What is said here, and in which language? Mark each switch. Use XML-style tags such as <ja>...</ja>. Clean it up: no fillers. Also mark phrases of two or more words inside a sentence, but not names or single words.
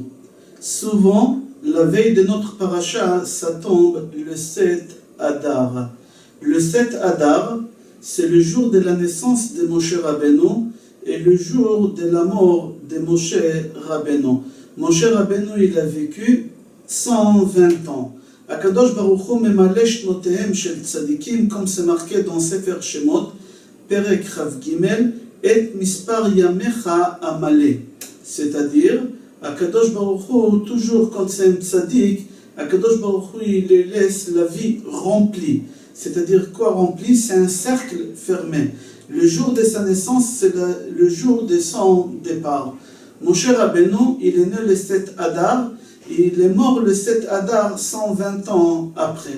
<fr>Souvent, la veille de notre paracha, ça tombe le 7 Adar. Le 7 Adar, c'est le jour de la naissance de Moshe Rabbeinu et le jour de la mort de Moshe Rabbeinu. Moshe Rabbeinu, il a vécu 120 ans.</fr> <he>הקדוש ברוך הוא ממלא שנותיהם של צדיקים,</he> <fr>comme c'est marqué dans Sefer Shemot,</fr> <he>פרק כג,</he> <fr>et</fr> <he>מספר ימיך אמלא.</he> <fr>C'est-à-dire,</fr> <he>הקדוש ברוך הוא,</he> <fr>toujours quand c'est un tzadik,</fr> <he>הקדוש ברוך הוא,</he> <fr>il laisse la vie remplie. C'est-à-dire quoi rempli? C'est un cercle fermé. Le jour de sa naissance, c'est le jour de son départ. Moshe Rabbeinu, il est né le 7 Adar, et il est mort le 7 Adar 120 ans après.</fr>